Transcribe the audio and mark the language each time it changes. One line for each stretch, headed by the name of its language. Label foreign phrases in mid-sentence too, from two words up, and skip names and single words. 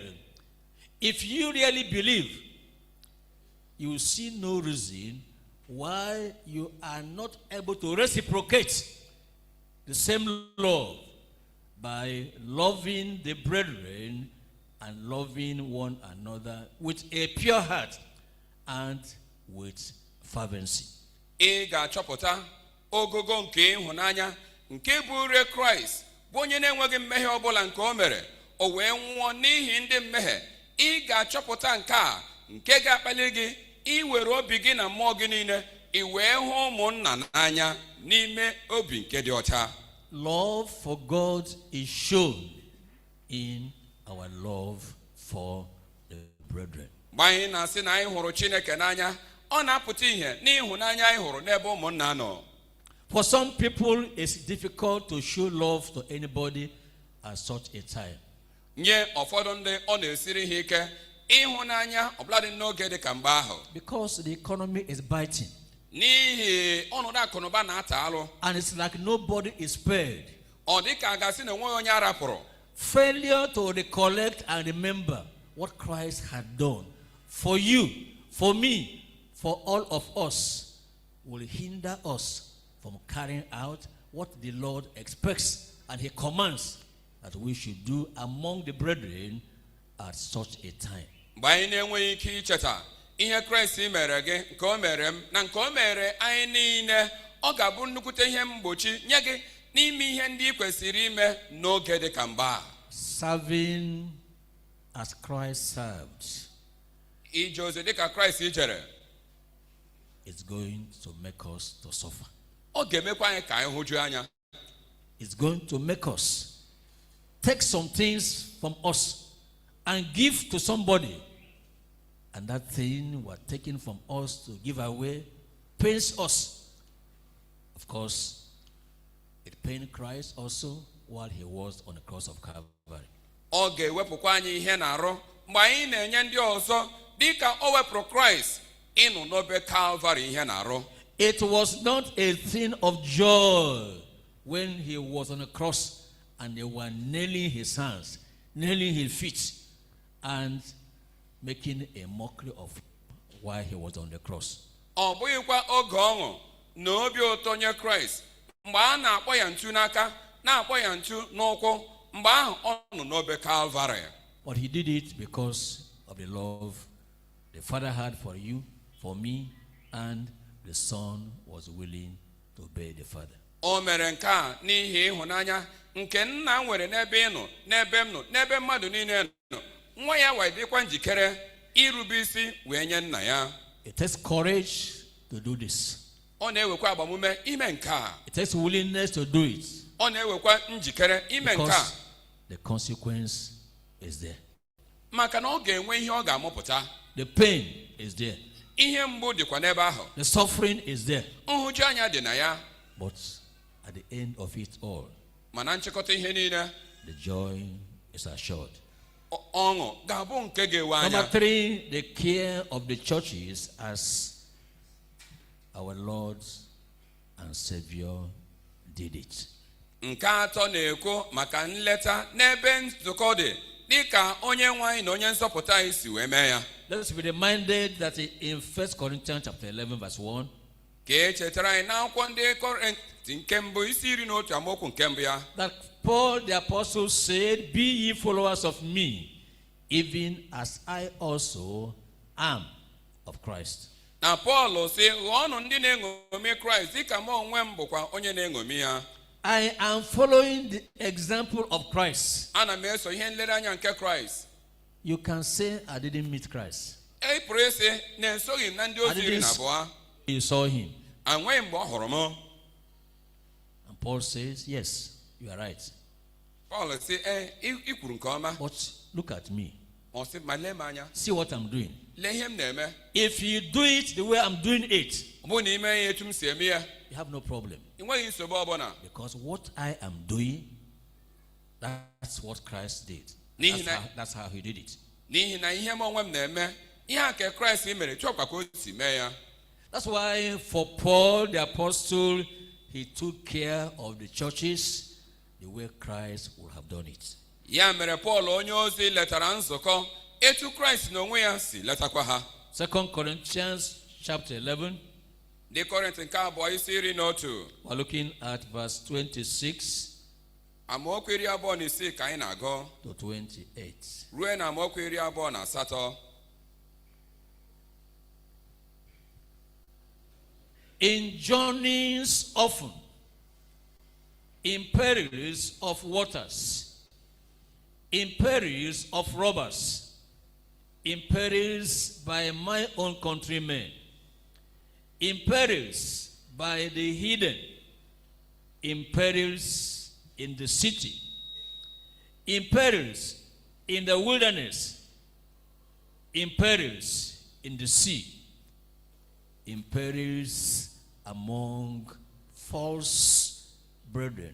English: If you really believe, you will see no reason why you are not able to reciprocate the same love by loving the brethren and loving one another with a pure heart and with fervency.
Igbo: Ị ga-achọpụta ogogo nke ịhụnanya nke bụ ure Kraịst bụ onye na-enweghị mmehie ọbụla nke o mere, o wee nwụọ n'ihi ndị mmehie. Ị ga-achọpụta nke a nke ga-akpali gị iwere obi gị na mmụọ gị niile, i wee hụ ụmụnna n'anya n'ime obi nke dị ọcha.
English: Love for God is shown in our love for the brethren.
Igbo: Mgbe anyị na-asị na anyị hụrụ Chineke n'anya, ọ na-apụta ihe n'ịhụnanya anyị hụrụ n'ebe ụmụnna nọ.
English: For some people, it's difficult to show love to anybody at such a time.
Igbo: Nye ụfọdụ ndị ọ na-esiri ha ike ịhụnanya ọbụladị n'oge dị ka mgbe ahụ.
English: Because the economy is biting.
Igbo: N'ihi ọnọdụ akụnụba na-ata alụ.
English: And it's like nobody is spared.
Igbo: Ọ dị ka a ga-asị na enweghị onye arapụrụ.
English: Failure to recollect and remember what Christ had done for you, for me, for all of us, will hinder us from carrying out what the Lord expects and He commands that we should do among the brethren at such a time.
Igbo: Ihe Kraịst mere gị nke o mere m na nke o mere anyị niile ọ ga-abụ nnukwute ihe mgbochi nye gị n'ime ihe ndị ị kwesịrị ime n'oge dị ka mgbe a.
English: Serving as Christ served.
Igbo: Ije ozi dị ka Kraịst ijere.
English: It's going to make us to suffer.
Igbo: Ọ ga-emekwa anyị ka anyị hụju anya.
English: It's going to make us take some things from us and give to somebody. And that thing was taken from us to give away pains us. Of course, it pained Christ also while He was on the cross of Calvary.
Igbo: Ọ ga-ewepụkwa anyị ihe na-arụ mgbe anyị na-enye ndị ọzọ dịka o wepụrụ Kraịst ịnụ n'obe Calvary ihe na-arụ.
English: It was not a thing of joy when He was on the cross and they were nailing His hands, nailing His feet, and making a mockery of Him while He was on the cross.
Igbo: Ọ bụghịkwa oge ọṅụ na obi ụtọ nye Kraịst mgbe a na-akpọ ya ntu n'aka na-akpọ ya ntu n'ụkwụ mgbe ahụ ọ nọ n'obe Calvary.
English: But He did it because of the love the Father had for you, for me, and the Son was willing to obey the Father.
Igbo: O mere nke a n'ihi ịhụnanya nke nna nwere n'ebe ị nọ, n'ebe m nọ, n'ebe mmadụ niile nọ. Nwa ya wee dịkwa njikere irube isi wee nye nna ya.
English: It takes courage to do this.
Igbo: Ọ na-ewekwa agbamume ime nke a.
English: It takes willingness to do it.
Igbo: Ọ na-ewekwa njikere ime nke a.
English: Because the consequence is there.
Igbo: Maka na ọ ga-enwe ihe ọ ga-amụpụta.
English: The pain is there.
Igbo: Ihe mgbu dịkwa n'ebe ahụ.
English: The suffering is there.
Igbo: Nhụju anya dị na ya.
English: But at the end of it all,
Igbo: mana nchịkọta ihe niile,
English: the joy is assured.
Igbo: Ọṅụ ga-abụ nke ga-ewe anya.
English: Number 3, the care of the churches as our Lord and Savior did it.
Igbo: Nke atọ na-ekwu maka nleta n'ebe nzukọ dị dịka onye nwe anyị na onye nzọpụta anyị si wee mee ya.
English: Let's be reminded that in 1 Corinthians chapter 11 verse 1,
Igbo: ka e chetara anyị n'akwụkwọ ndị Kọrịntị nke mbụ isi 11 amaokwu nke mbụ ya.
English: that Paul the apostle said, "Be ye followers of me, even as I also am of Christ."
Igbo: Na Paul sị ghọọnụ ndị na-eṅomi Kraịst dịka m onwe m bụkwa onye na-eṅomi ya.
English: I am following the example of Christ.
Igbo: Ana m eso ihe nlereanya nke Kraịst.
English: You can say, I didn't meet Christ.
Igbo: E pụrụ ịsị na esoghị m na ndị ozi iri na abụọ.
English: You saw him.
Igbo: Enweghị mgbe ọ hụrụ m.
English: And Paul says, yes, you are right.
Igbo: Paul sị ị kwuru nke ọma.
English: But look at me.
Igbo: Ọ sị ma lee m anya.
English: See what I'm doing.
Igbo: Lee ihe m na-eme.
English: If you do it the way I'm doing it,
Igbo: ọ bụrụ na ime ya etu m si eme ya,
English: you have no problem.
Igbo: ị nweghị nsogbu ọbụla.
English: Because what I am doing, that's what Christ did. That's how He did it.
Igbo: N'ihi na ihe m onwe m na-eme, ihe a nke Kraịst mere chọkwa ka o si mee ya.
English: That's why for Paul the apostle, he took care of the churches the way Christ would have done it.
Igbo: Ya mere Paul onye ozi letara nzukọ etu Kraịst n'onwe ya si letakwa ha.
English: 2 Corinthians chapter 11.
Igbo: Ndị Kọrịntị nke abụọ isi 11.
English: We're looking at verse 26
Igbo: amaokwu 26 ka anyị na-agụ
English: to 28.
Igbo: ruo na amaokwu 28.
English: In journeys often, in perils of waters, in perils of robbers, in perils by my own countrymen, in perils by the heathen, in perils in the city, in perils in the wilderness, in perils in the sea, in perils among false brethren.